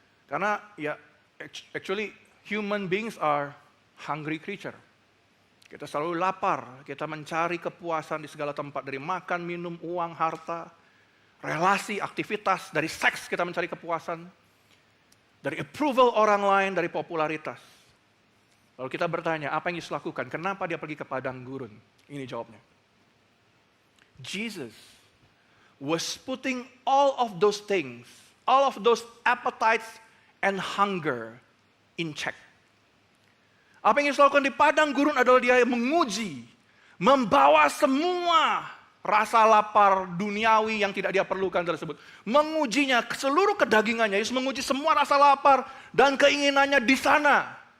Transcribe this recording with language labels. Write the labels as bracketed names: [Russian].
[Indonesian] Karena ya [English] actually human beings are hungry creature. [Indonesian] Kita selalu lapar, kita mencari kepuasan di segala tempat, dari makan, minum, uang, harta, relasi, aktivitas, dari seks kita mencari kepuasan, dari approval orang lain, dari popularitas. Lalu kita bertanya, apa yang Yesus lakukan? Kenapa dia pergi ke padang gurun? Ini jawabnya. [English] Jesus was putting all of those things, all of those appetites and hunger in check. [Indonesian] Apa yang Yesus lakukan di padang gurun adalah dia menguji, membawa semua rasa lapar duniawi yang tidak dia perlukan tersebut. Mengujinya ke seluruh kedagingannya. Yesus menguji semua rasa lapar dan keinginannya di sana.